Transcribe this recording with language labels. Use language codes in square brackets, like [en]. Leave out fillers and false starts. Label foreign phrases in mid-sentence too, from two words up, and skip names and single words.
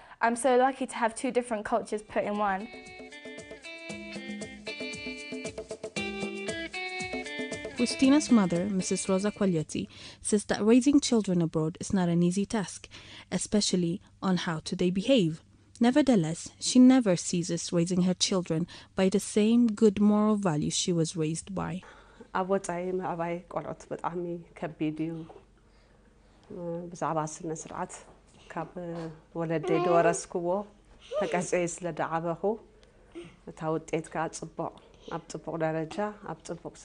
[en] I'm so lucky to have 2 different cultures put in one. Christina's mother, Mrs. Rosa Quaglietti, says that raising children abroad is not an easy task, especially on how do they behave. Nevertheless, she never ceases raising her children by the same good moral values she was raised by. [ti] ኣብ ወፃኢ ምዕባይ ቆልዑት ብጣዕሚ ከቢድ እዩ ብዛዕባ ስነ ስርዓት ካብ ወለደይ ዝወረስክዎ ተቀፅየ ስለ ደዓበኹ እታ ውጤት ከዓ ፅቡቅ ኣብ ፅቡቅ ደረጃ ኣብ ፅቡቅ ስነ